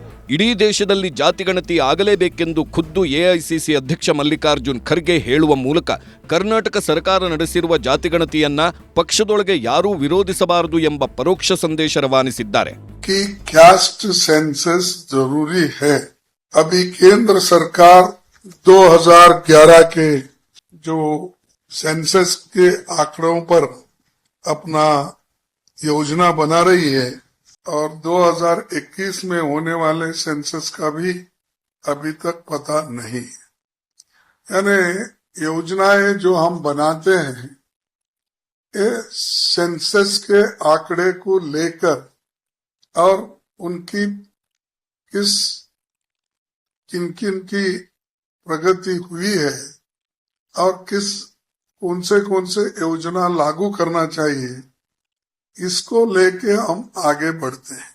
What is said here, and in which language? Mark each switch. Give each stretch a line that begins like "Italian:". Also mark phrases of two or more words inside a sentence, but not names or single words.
Kannada: ಇಡೀ ದೇಶದಲ್ಲಿ ಜಾತಿಗಣತಿ ಆಗಲೇಬೇಕೆಂದು ಖುದ್ದು ಎಐಸಿಸಿ ಅಧ್ಯಕ್ಷ ಮಲ್ಲಿಕಾರ್ಜುನ್ ಖರ್ಗೆ ಹೇಳುವ ಮೂಲಕ ಕರ್ನಾಟಕ ಸರ್ಕಾರ ನಡೆಸಿರುವ ಜಾತಿಗಣತಿಯನ್ನ ಪಕ್ಷದೊಳಗೆ ಯಾರೂ ವಿರೋಧಿಸಬಾರದು ಎಂಬ ಪರೋಕ್ಷ ಸಂದೇಶ ರವಾನಿಸಿದ್ದಾರೆ.
English: caste census
Hindi: ज़रूरी है. अभी केंद्र सरकार 2011 के जो सेंसस के आंकड़ों पर अपना योजना बना रही है और 2021 में होने वाले सेंसस का भी अभी तक पता नहीं. यानी योजनाएं जो हम बनाते हैं ये सेंसस के आंकड़े को लेकर और उनकी किन किन की प्रगति हुई है और कौन से योजना लागू करना चाहिए, इसको लेके हम आगे बढ़ते हैं.